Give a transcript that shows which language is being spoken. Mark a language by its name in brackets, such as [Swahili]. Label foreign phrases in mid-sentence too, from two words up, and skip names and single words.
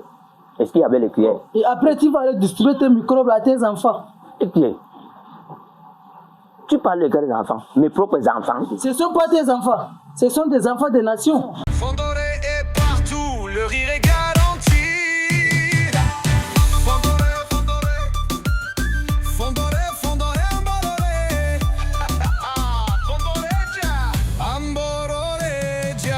[French] Est-ce qu'il y avait les cuillères? Et après, tu vas aller distribuer tes microbes à tes enfants. Et qui est? Tu parles de quels enfants? Mes propres enfants. Ce ne sont pas tes enfants. Ce sont des enfants des nations. Fondoré est partout, le rire est garanti. Fondoré, Fondoré, Fondoré, Ambororé. Fondoré, dia. Ambororé, dia.